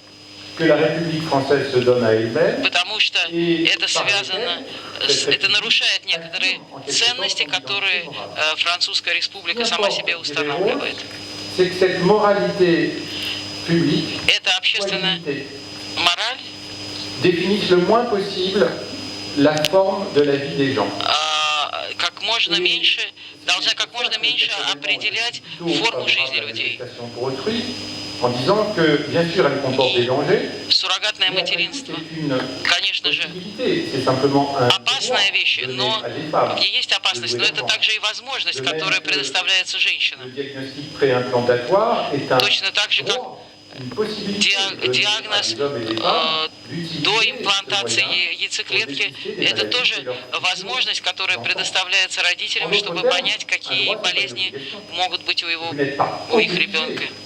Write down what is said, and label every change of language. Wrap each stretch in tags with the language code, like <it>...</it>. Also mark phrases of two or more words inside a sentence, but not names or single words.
<ru>Потому что это связано, это нарушает некоторые ценности, которые Французская республика сама себе устанавливает. Это общественная мораль</ru> <fr>définissent le moins possible la forme de la vie des gens.</fr> <ru>Должна как можно меньше определять форму жизни людей.</ru> <fr>En disant que, bien sûr, elle comporte des dangers.</fr> <ru>Суррогатное материнство, конечно же,</ru> <fr>c'est simplement un</fr> <ru>опасная вещь, но в ней есть опасность, но это также и возможность, которая предоставляется женщинам. Точно так же, как диагноз до имплантации яйцеклетки – это тоже возможность, которая предоставляется родителям, чтобы понять, какие болезни могут быть у их ребенка.</ru>